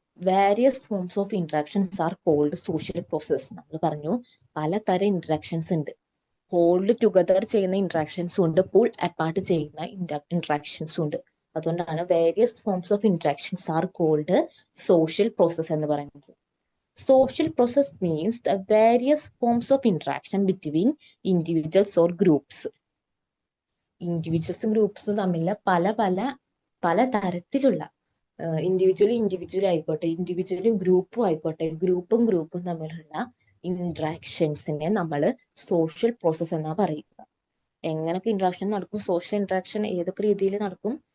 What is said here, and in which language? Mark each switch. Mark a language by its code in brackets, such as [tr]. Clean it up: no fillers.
[en] Various forms of interactions are called social process. [ml] നമ്മൾ പറഞ്ഞു പലതരം ഇന്ററാക്ഷൻസ് ഉണ്ട്. ഹോൾഡ് ടുഗദർ ചെയ്യുന്ന ഇന്ററാക്ഷൻസും ഉണ്ട്, പുൾ അപ്പാർട്ട് ചെയ്യുന്ന ഇന്ററാക്ഷൻസും ഉണ്ട്. അതുകൊണ്ടാണ് [en] various forms of interactions are called social process [ml] എന്ന് പറയുന്നത്. [en] Social process means the various forms of interaction between individuals or groups. [ml] ഇൻഡിവിജ്വൽസും ഗ്രൂപ്പ്സും തമ്മിലുള്ള പല തരത്തിലുള്ള ഇൻഡിവിജ്വൽ ആയിക്കോട്ടെ, ഇൻഡിവിജ്വലും ഗ്രൂപ്പും ആയിക്കോട്ടെ, ഗ്രൂപ്പും തമ്മിലുള്ള ഇന്ററാക്ഷൻസിനെ നമ്മൾ സോഷ്യൽ പ്രോസസ് എന്നാ പറയുക. എങ്ങനൊക്കെ ഇന്ററാക്ഷൻ നടക്കും? സോഷ്യൽ ഇന്ററാക്ഷൻ ഏതൊക്കെ രീതിയിൽ നടക്കും?